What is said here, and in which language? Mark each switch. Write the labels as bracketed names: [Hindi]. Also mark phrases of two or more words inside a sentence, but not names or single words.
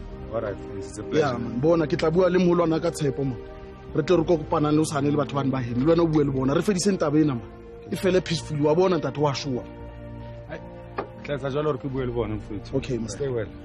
[English] All right, it's a pleasure. Yeah, man. [Southern Sotho] Bona ke tla bua le moholwana ka tshepo, man. Re tle re go kopana le usane le batho ba ba heno. Le wena o bue le bona. Re fedise ntaba ena, man. E fele peacefully wa bona ntate wa shua. Tla tsa jalo re ke bue le bona mfuthu. [English] Okay, man. Stay well.